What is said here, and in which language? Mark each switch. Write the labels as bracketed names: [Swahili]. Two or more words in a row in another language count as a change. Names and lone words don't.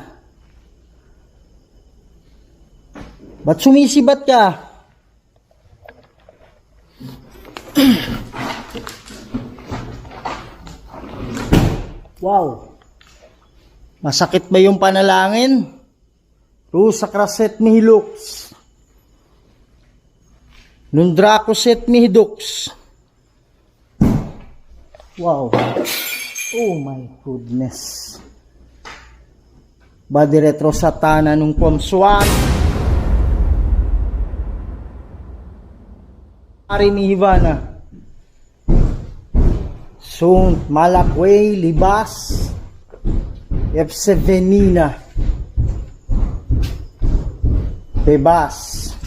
[Filipino] Ba't sumisibat ka? [English] Wow. [Filipino] Masakit ba yung panalangin? Rusa kraset mihilux. Nundrakoset mihidux. [English] Wow. Oh my goodness. Badi retro satana nung kwamswat. Ari ni Ivana. Sunt Malakway Libas Epsevenina Bebas.